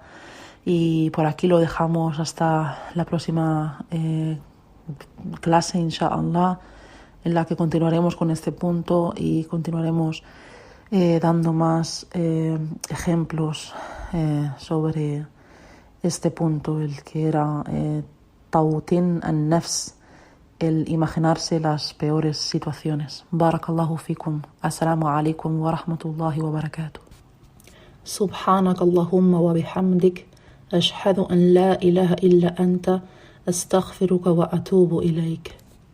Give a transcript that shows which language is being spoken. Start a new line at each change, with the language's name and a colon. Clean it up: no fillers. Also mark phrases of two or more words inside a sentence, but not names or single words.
Spanish: Y por aquí lo dejamos hasta la próxima clase, inshallah. en la que continuaremos con este punto y continuaremos dando más ejemplos sobre este punto, el que era
Arabic: توطين النفس,
Spanish: el imaginarse las peores situaciones.
Arabic: بارك الله فيكم. السلام عليكم ورحمة الله وبركاته. سبحانك اللهم وبحمدك أشهد أن لا إله إلا أنت أستغفرك وأتوب إليك.